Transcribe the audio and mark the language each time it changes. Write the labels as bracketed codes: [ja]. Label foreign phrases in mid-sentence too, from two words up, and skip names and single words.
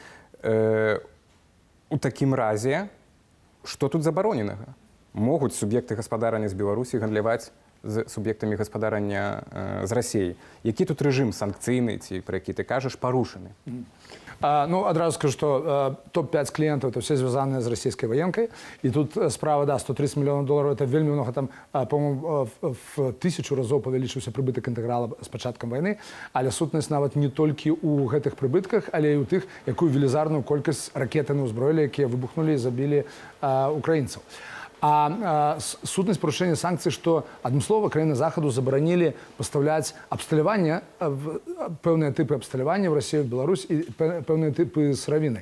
[be] У такім разе, што тут забароненага? Могуць суб'екты гаспадарання з Беларусі гандляваць з суб'ектамі гаспадарання з Расіі. Які тут рэжым санкцыйны, ці пра які ты кажаш, парушаны? [ru] Ну, адразу скажу, что топ-5 клиентов это все звязанные с российской военкой. И тут справа, да, 130 миллионов долларов, это вельмі много, там, по-моему, [be] в 1000 разоў павялічыўся прыбытак інтэграла з пачаткам вайны, але сутнасць нават не толькі ў гэтых прыбытках, але і ў тых, якую велізарную колькасць ракет яны ўзброілі, якія выбухнулі і забілі украінцаў. Сутнасць парушэння санкцый, што адмыслова краіны захаду забаранілі пастаўляць абсталяванне, пэўныя тыпы абсталявання ў Расію, Беларусь і пэўныя тыпы сыравіны.